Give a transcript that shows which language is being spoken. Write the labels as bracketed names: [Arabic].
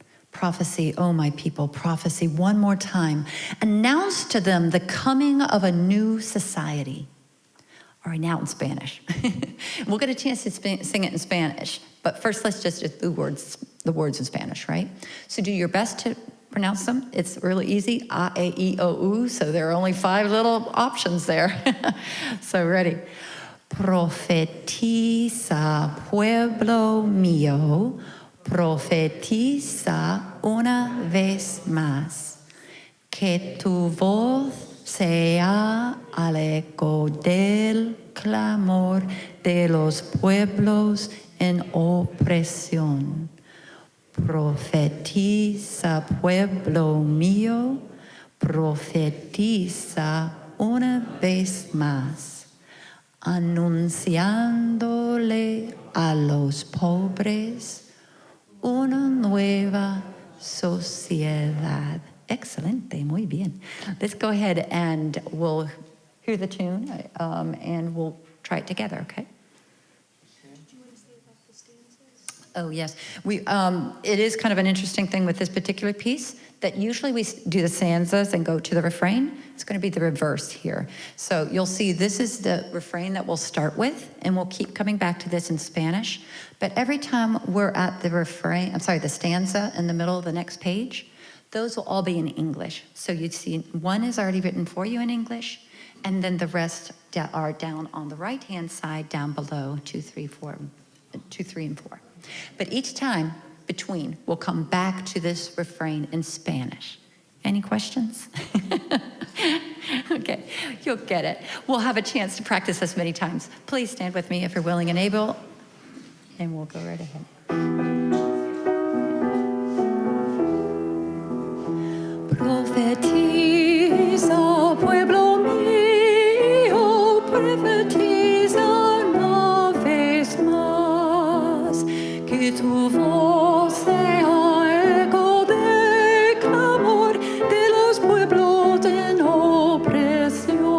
[English] Prophecy, oh my people, prophecy, one more time. Announce to them the coming of a new society. All right, now in Spanish. We'll get a chance to sing it in Spanish, but first let's just do the words in Spanish, right? So do your best to pronounce them. It's really easy, A, E, I, O, U, so there are only 5 little options there. So ready? [Spanish] Profetiza, pueblo mío, profetiza una vez más, que tu voz sea al eco del clamor de los pueblos en opresión. Profetiza, pueblo mío, profetiza una vez más, anunciándole a los pobres una nueva sociedad. Excelente, muy bien. [English] Let's go ahead and we'll hear the tune and we'll try it together, okay? Oh, yes. It is kind of an interesting thing with this particular piece that usually we do the stanzas and go to the refrain. It's going to be the reverse here. So you'll see this is the refrain that we'll start with, and we'll keep coming back to this in Spanish. But every time we're at the the stanza in the middle of the next page, those will all be in English. So you'd see one is already written for you in English, and then the rest are down on the right-hand side, down below 2, 3, and 4. But each time between, we'll come back to this refrain in Spanish. Any questions? Okay, you'll get it. We'll have a chance to practice this many times. Please stand with me if you're willing and able, and we'll go right ahead. [Spanish] Profetiza, pueblo mío, profetiza una vez más, que tu voz sea eco de clamor de los pueblos en opresión.